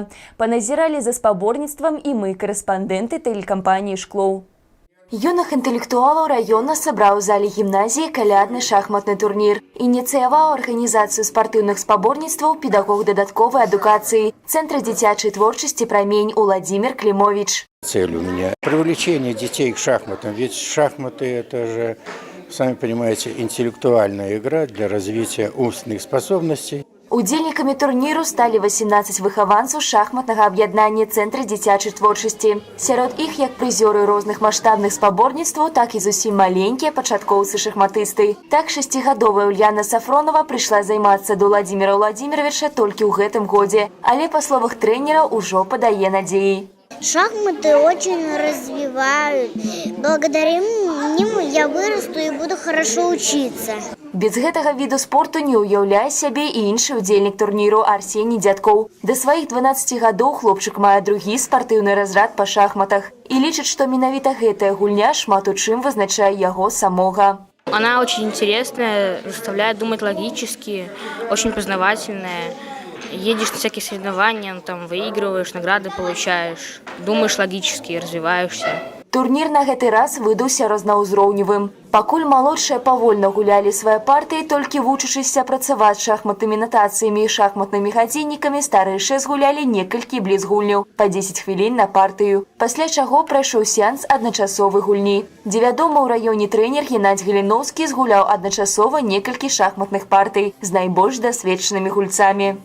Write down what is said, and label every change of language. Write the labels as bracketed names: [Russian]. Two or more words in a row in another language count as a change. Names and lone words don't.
[Belarusian] Паназіралі за спаборніцтвам і мы, карэспандэнты тэлекампаніі «Шклоў». Юных інтэлектуалаў раёна сабраў у зале гімназіі калядны шахматны турнір. Ініцыяваў арганізацыю спартыўных спаборніцтваў педагог дадатковай адукацыі Центра дзіцячай творчасці «Прамень» Владимир Климович. [Russian] Цель у меня – привлечение детей к шахматам, ведь шахматы – это же, сами понимаете, интеллектуальная игра для развития умственных способностей. [Belarusian] Удзельнікамі турніру сталі 18 выхаванцаў шахматнага аб'яднання Цэнтра дзіцячай творчасці. Сярод іх як прызёры розных маштабных спаборніцтваў, так і зусім маленькія пачаткоўцы-шахматысты. Так 6гадовая Ульяна Сафронова прыйшла займацца да Владимира Владимировича толькі ў гэтым годзе, але, па словах трэнера, ужо падае надзеі. [Russian] Шахматы очень развивают. Благодаря ним я вырасту и буду хорошо учиться. [Belarusian] Без гэтага віду спорту не ўяўляе сябе і іншы ўдзельнік турніру Арсеній Дзядкоў. Да сваіх 12 гадоў хлопчык мае другі спартыўны разрад па шахматах і лічыць, што менавіта гэтая гульня шмат у чым вызначае яго самога. [Russian] Она очень интересная, заставляет думать логически, очень познавательная. Едешь на всякие соревнования, там выигрываешь, награды получаешь, думаешь логически, развиваешься. [Belarusian] Турнір на гэты раз выдаўся рознаўзроўневым. Пакуль малодшыя павольна гулялі свае партыі, толькі вучачыся працаваць шахматнымі натацыямі і шахматнымі гадзіннікамі, старэйшыя згулялі некалькі блізгульняў, па 10 хвілін на партыю. Пасля чаго прайшоў сеанс адначасовай гульні, дзе вядомы ў раёне трэнер Геннадзь Галіноўскі згуляў адначасова некалькі шахматных партый з найбольш дасведчанымі гульцамі.